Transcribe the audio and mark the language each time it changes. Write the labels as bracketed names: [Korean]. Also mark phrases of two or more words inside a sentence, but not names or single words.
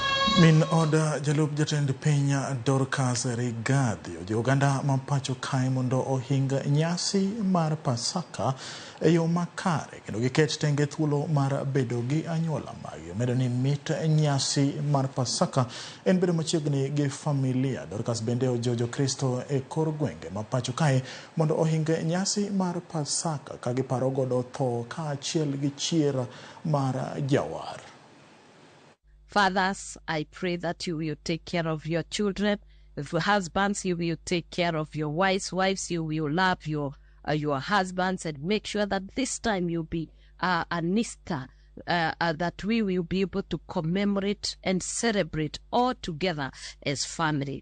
[Luo (Kenya and Tanzania)] Min od jalup jatend piny Dorcas Rigathi ojiwo oganda ma pacho kae mondo ohinga nyasi mar pasaka e yo makare kendo giket tenge thuolo mar bedo gi anyuola magi. Omedo ni mit nyasi mar pasaka en bedo machiegni gi familia. Dorcas bende ojiwo Kristo e kor gwenge ma pacho kae mondo ohinga nyasi mar pasaka ka giparo godo tho kaachiel gi chier mar jawar. [English] Fathers, I pray that you will take care of your children. If husbands, you will take care of your wives. Wives, you will love your husbands and make sure that this time you'll be an Easter that we will be able to commemorate and celebrate all together as family.